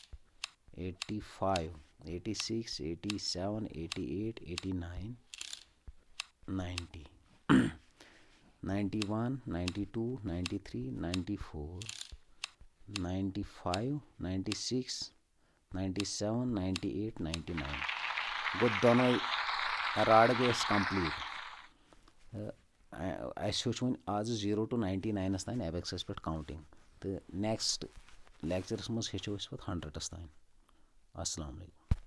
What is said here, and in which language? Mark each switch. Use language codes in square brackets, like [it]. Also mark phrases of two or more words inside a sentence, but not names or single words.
[ks] 85 86 87 88 89 90 91 92 93 94 95 96 97 98 99 गो दोनों राड़ गए कंप्लीट वो आज 0 to 99 तान एबेक्सस पे काउंटिंग तो [en] next lectures [ks] मज हेचो 100 तान। [ar] السلام عليكم.